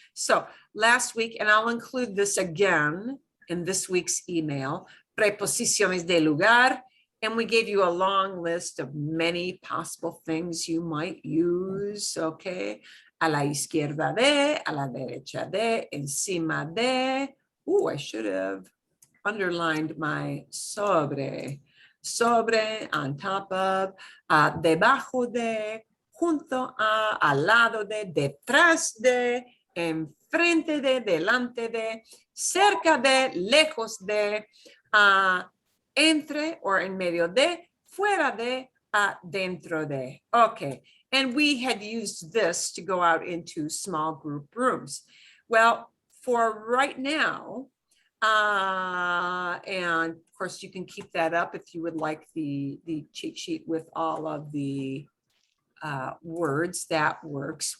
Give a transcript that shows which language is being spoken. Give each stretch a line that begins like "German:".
English: So last week, and I'll include this again in this week's email,
Spanish: preposiciones de lugar,
English: and we gave you a long list of many possible things you might use, okay?
Spanish: A la izquierda de, a la derecha de, encima de.
English: I should have underlined my sobre.
Spanish: Sobre,
English: on top of,
Spanish: debajo de, junto a, al lado de, detrás de, enfrente de, delante de, cerca de, lejos de, entre or en medio de, fuera de, dentro de.
English: Okay, and we had used this to go out into small group rooms. Well, for right now, and of course you can keep that up if you would like the cheat sheet with all of the words, that works.